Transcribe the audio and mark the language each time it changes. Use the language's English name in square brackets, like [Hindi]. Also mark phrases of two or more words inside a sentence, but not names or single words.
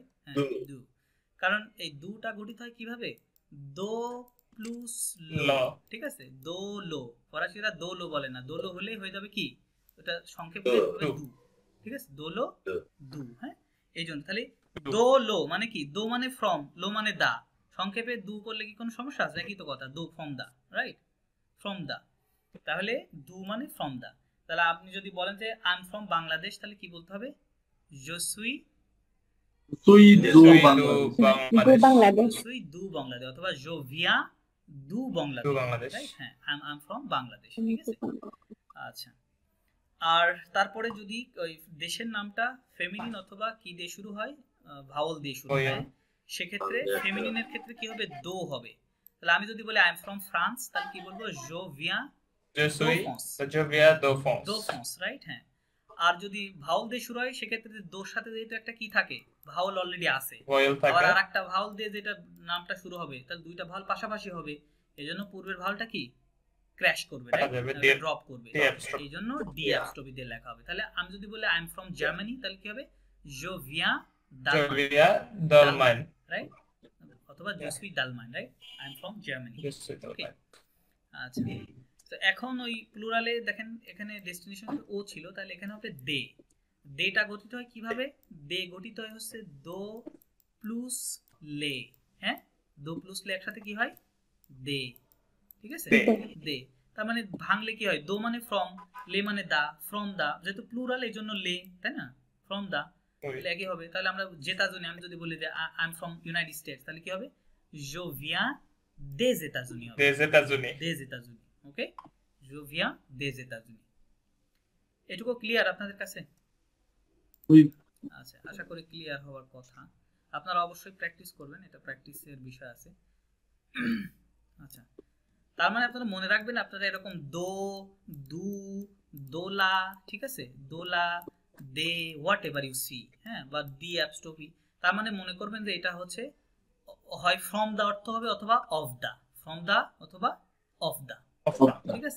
[Bangla] হ্যাঁ, দু, কারণ এই দুটা গঠিত হয় কিভাবে, দো প্লাস লো, ঠিক আছে, [French] de le, [Bangla] ফরাসিরা [French] de le [Bangla] বলে না, [French] de le [Bangla] হলেই হয়ে যাবে কি, ওটা সংক্ষেপ হয়ে যাবে দু, ঠিক আছে, [French] de le du, [Bangla] হ্যাঁ, এই জন্য তাহলে [French] de le [Bangla] মানে কি, দো মানে ফ্রম, লো মানে দা, সংক্ষেপে দু করলে কি কোনো সমস্যা আছে? একই তো কথা, দো [English] from the, right, from the, [Bangla] তাহলে দু মানে [English] from the. [Bangla] তাহলে আপনি যদি বলেন যে [English] I am from Bangladesh, [Bangla] তাহলে কি বলতে হবে, [French] je suis du Bangladesh, অথবা je viens du Bangladesh, রাইট? [Bangla] হ্যাঁ, [English] I am from Bangladesh, [Bangla] ঠিক আছে। আচ্ছা, আর তারপরে যদি ওই দেশের নামটা ফেমিনিন অথবা কি দিয়ে শুরু হয়, ভাওয়াল দিয়ে শুরু হয়, সেক্ষেত্রে ফেমিনিনের ক্ষেত্রে কি হবে, দো হবে। [English] তাহলে আমি যদি বলি I am from France, তাহলে কি বলবো, [French] je viens de France, [Bangla] রাইট? হ্যাঁ, আর যদি ভাওয়াল দিয়ে শুরু হয়, সেক্ষেত্রে দোর সাথে যেহেতু একটা কি থাকে, ভাওয়াল অলরেডি আছে, আর আরেকটা ভাওয়াল দিয়ে যেটা নামটা শুরু হবে, তাহলে দুইটা ভাওয়াল পাশাপাশি হবে, এজন্য পূর্বের ভাওয়ালটা কি ক্র্যাশ করবে, রাইট, ড্রপ করবে, এইজন্য [English] d apostrophe [Bangla] দিয়ে লেখা হবে। [English] তাহলে আমি যদি বলি I am from Germany, তাহলে কি হবে, [French] je viens d'Allemagne, রাইট, অথবা je suis d'Allemagne, [English] right, I am from Germany, okay. [Bangla] আচ্ছা, তো এখন ওই প্লুরালে দেখেন, এখানে ডেস্টিনেশন ও ছিল, তাহলে এখানে হবে দে, দেটা গঠিত হয় কিভাবে, দে গঠিত হয় হচ্ছে দো প্লাস লে, হ্যাঁ, দো প্লাস লে একসাথে কি হয়, দে, ঠিক আছে, দে। তার মানে ভাঙলে কি হয়, দো মানে ফ্রম, লে মানে দা, [English] from the, [Bangla] যেহেতু প্লুরাল এই জন্য লে, তাই না, [English] from the, [Bangla] তাহলে একই হবে। তাহলে আমরা জেতাজুনি, আমি যদি বলি যে [English] I am from United States, [Bangla] তাহলে কি হবে, [French] je viens des États-Unis, des États-Unis, ওকে, je viens des États-Unis। [Bangla] এটুকু ক্লিয়ার আপনাদের কাছে? আচ্ছা, আশা করি ক্লিয়ার হওয়ার কথা। আপনারা অবশ্যই প্র্যাকটিস করবেন, এটা প্র্যাকটিসের বিষয় আছে। আচ্ছা, তার মানে আপনারা মনে রাখবেন, আপনারা এরকম [French] de, du, de la, [Bangla] ঠিক আছে, দোলা, দে, [English] whatever you see, [Bangla] হ্যাঁ, বা [English] d apostrophe, [Bangla] তার মানে মনে করবেন যে এটা হচ্ছে হয় [English] from the [Bangla] অর্থ হবে অথবা [English] of the, from the [Bangla] অথবা [English] of the, [Bangla] ঠিক আছে।